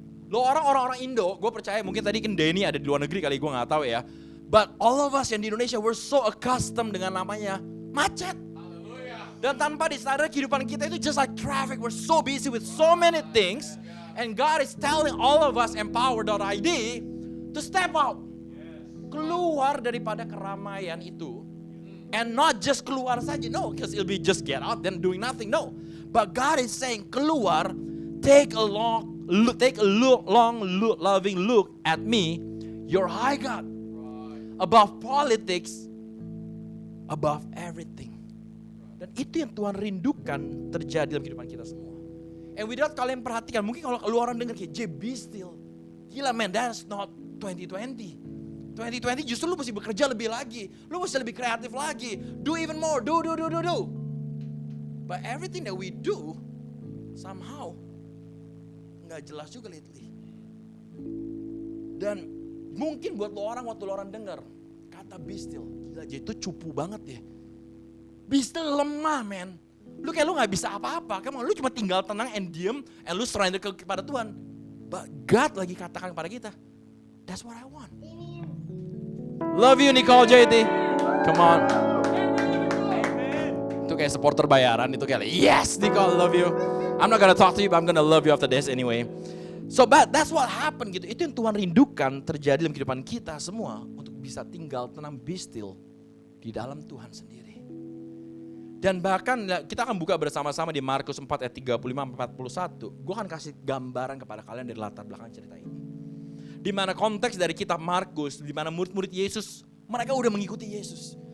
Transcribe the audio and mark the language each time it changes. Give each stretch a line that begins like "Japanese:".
Indonesian: Lo orang-orang Indo, gue percaya mungkin tadi kan Denny ada di luar negeri kali, gue gak tahu ya.
English: But all of us
Indonesian: yang di Indonesia,
English: we're so accustomed
Indonesian: dengan namanya macet. Dan tanpa disadari kehidupan kita itu
English: just like traffic. We're so busy with so many things. And God is telling all of us Empower.id to step out.
Indonesian: Keluar daripada keramaian itu.
English: And not just
Indonesian: keluar saja.
English: No, because it'll be just get out then doing nothing. No. But God is saying keluar, take a long loving look at me, your high God. Above politics, above everything.
Indonesian: Dan itu yang Tuhan rindukan terjadi dalam kehidupan kita semua.
English: And without
Indonesian: kalian perhatikan, mungkin kalau lu orang dengar kayak be still. Gila
English: man, that's not 2020.
Indonesian: 2020 justru lu mesti bekerja lebih lagi. Lu mesti lebih kreatif lagi.
English: Do even more, do. But everything that we do, somehow,
Indonesian: gak jelas juga lately. Dan mungkin buat lu orang, waktu lu orang dengar kata be still. Gila, dia itu cupu banget ya. Be still lemah, men. Lu kayak lu gak bisa apa-apa. Lu cuma tinggal tenang and diem, and lu surrender kepada Tuhan.
English: But God
Indonesian: lagi katakan kepada kita,
English: that's what I want. Love you Nicole JT. Come on.
Indonesian: Itu kayak supporter bayaran, itu kayak
English: yes Nicole, love you. I'm not gonna talk to you, but I'm gonna love you after this anyway. So but that's what happened gitu.
Indonesian: Itu yang Tuhan rindukan terjadi dalam kehidupan kita semua. Untuk bisa tinggal tenang,
English: be still
Indonesian: di dalam Tuhan sendiri. Dan bahkan kita akan buka bersama-sama di Markus 4 ayat 35-41. Gue akan kasih gambaran kepada kalian dari latar belakang cerita ini. Di mana konteks dari kitab Markus, di mana murid-murid Yesus, mereka udah mengikuti Yesus.